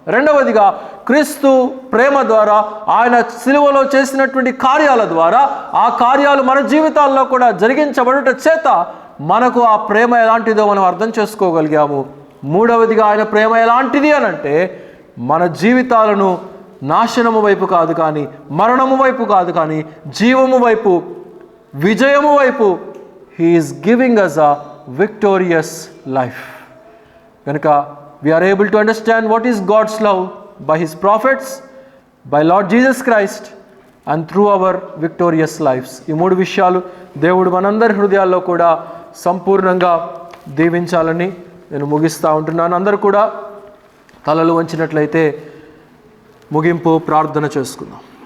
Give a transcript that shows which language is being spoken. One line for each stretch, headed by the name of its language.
Telugu: రెండవదిగా, క్రీస్తు ప్రేమ ద్వారా, ఆయన సిలువలో చేసినటువంటి కార్యాల ద్వారా ఆ కార్యాలు మన జీవితాల్లో కూడా జరిగించబడుట చేత మనకు ఆ ప్రేమ ఎలాంటిదో మనం అర్థం చేసుకోగలిగాము. మూడవదిగా, ఆయన ప్రేమ ఎలాంటిది అని అంటే, మన జీవితాలను నాశనము వైపు కాదు కానీ, మరణము వైపు కాదు కానీ, జీవము వైపు, విజయము వైపు
English: He is giving us a victorious life. కనుక we are able to understand what is God's love by his prophets, by Lord Jesus Christ, and through our victorious lives.
Telugu: ఈ 3 విషయాలు దేవుడు మనందరి హృదయాల్లో కూడా సంపూర్ణంగా దీవించాలని నేను ముగిస్తూ ఉంటున్నాను. అందరూ కూడా తలలు వంచినట్లయితే ముగింపు ప్రార్థన చేసుకుందాం.